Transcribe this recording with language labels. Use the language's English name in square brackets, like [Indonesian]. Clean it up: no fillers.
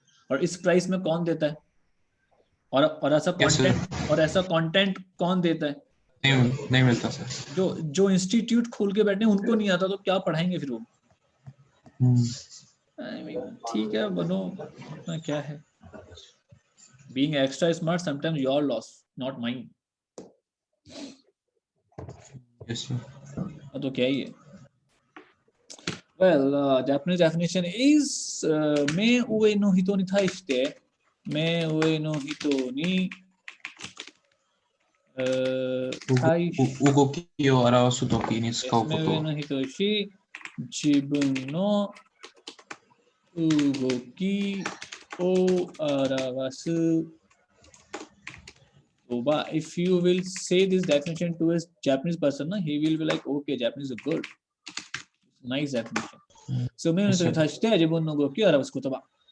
[Hindi] और इस प्राइस में कौन देता है? और ऐसा कंटेंट कौन देता है? नहीं मिलता सर. जो इंस्टीट्यूट खोल के बैठे उनको नहीं आता तो क्या पढ़ाएंगे फिर वो? [English] I mean, [Hindi] ठीक है, बनो, इतना क्या है? [English] Being extra smart sometimes your loss, not mine. Yes sir. [Hindi] तो क्या ही है? [English] Well, Japanese definition is [Japanese] 目上の人に対して目上の人に動きを表すときに使うこと。目上の人し自分の動きを表す言葉. [English] If you will say this definition to a Japanese person, he will be like, okay, Japanese is good. Nice definition. [Japanese] So, 目上の人に対して自分の動きを表す言葉.